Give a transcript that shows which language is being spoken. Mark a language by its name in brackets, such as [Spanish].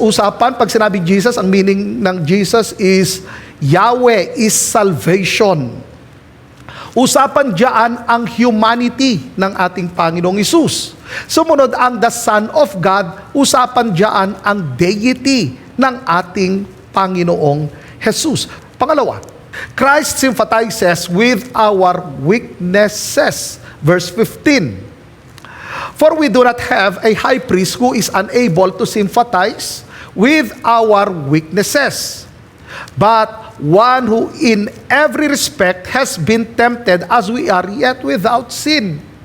[Filipino] Usapan, pag sinabi Jesus, ang meaning ng Jesus [English] is Yahweh is salvation. [Filipino] Usapan diyan ang humanity ng ating Panginoong Hesus. Sumunod ang the Son of God, usapan diyan ang deity ng ating Panginoong Hesus. Pangalawa, [English] Christ sympathizes with our weaknesses. Verse 15. For we do not have a high priest who is unable to sympathize with our weaknesses, but one who in every respect has been tempted as we are, yet without sin.